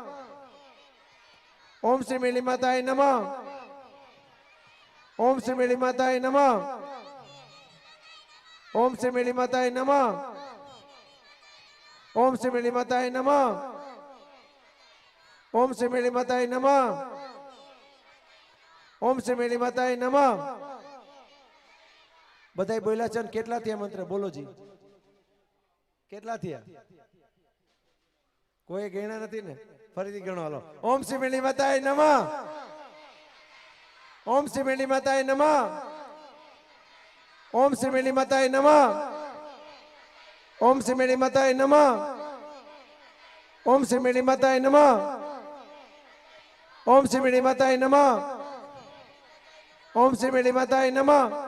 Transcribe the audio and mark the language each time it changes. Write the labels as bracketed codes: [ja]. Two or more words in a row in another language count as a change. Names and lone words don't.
[sa] ओम श्री मेली माताय नमः। ओम श्री मेली माताय नमः। ओम श्री मेली माताय नमः। ओम श्री मेली माताय नमः। ओम श्री मेली माताय नमः। ओम श्री मेली माताय नमः। [gu] बधाई बोला छन કેટલા થયા મંત્ર બોલો જી કેટલા થયા કોઈ ગણ્યા નથી ને ફરીથી ગણો હાલો [sa] ओम श्री मेली माताय नमः ओम श्री मेली माताय नमः ओम श्री मेली माताय नमः ओम श्री मेली माताय नमः ओम श्री मेली माताय नमः ओम श्री मेली माताय नमः ओम श्री मेली माताय नमः